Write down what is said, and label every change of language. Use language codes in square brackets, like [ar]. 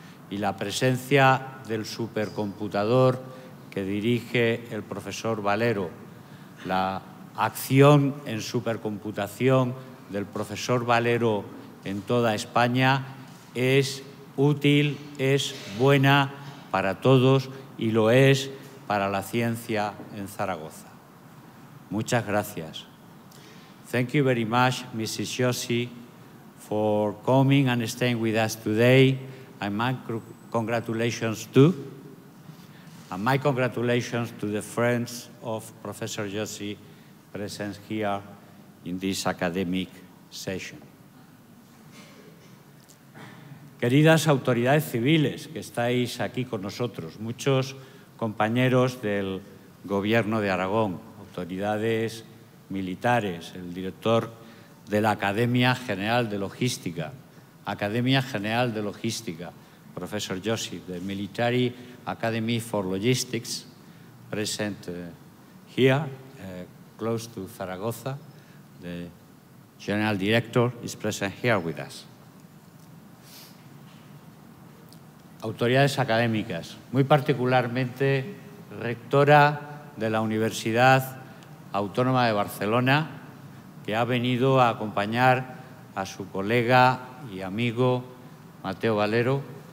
[es] y la presencia del supercomputador que dirige el profesor Valero, la acción en supercomputación del profesor Valero en toda España es útil, es buena para todos y lo es para la ciencia en Zaragoza. Muchas gracias. [en] Thank you very much, Mrs. Yossi, for coming and staying with us today. And my congratulations to the friends of Professor Yossi present here in this academic session. [es] Queridas autoridades civiles que estáis aquí con nosotros, muchos compañeros del Gobierno de Aragón, autoridades militares, el director de la Academia General de Logística, Profesor Yossi, [en] the Military Academy for Logistics, present here, close to Zaragoza. The General Director is present here with us. [es] Autoridades académicas, muy particularmente rectora de la Universidad Autónoma de Barcelona, que ha venido a acompañar a su colega y amigo Mateo Valero,